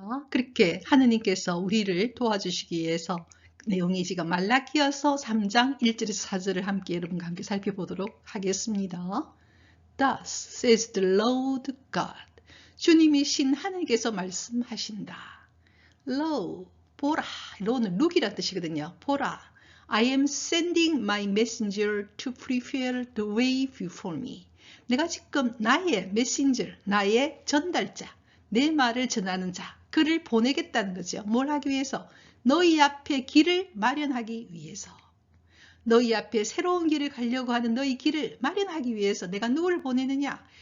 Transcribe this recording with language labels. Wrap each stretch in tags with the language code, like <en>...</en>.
<ko>그렇게 하느님께서 우리를 도와주시기 위해서 내용이 지금 말라기여서 3장 1절에서 4절을 함께 여러분과 함께 살펴보도록 하겠습니다.</ko> <en>Thus says the Lord God.</en> <ko>주님이 신 하늘께서 말씀하신다.</ko> <en>Lo,</en> <ko>보라. Lo는 look이란 뜻이거든요. 보라.</ko> <en>I am sending my messenger to prepare the way before me.</en> <ko>내가 지금 나의 메신저, 나의 전달자, 내 말을 전하는 자, 그를 보내겠다는 거죠. 뭘 하기 위해서? 너희 앞에 길을 마련하기 위해서. 너희 앞에 새로운 길을 가려고 하는 너희 길을 마련하기 위해서 내가 누구를 보내느냐?</ko>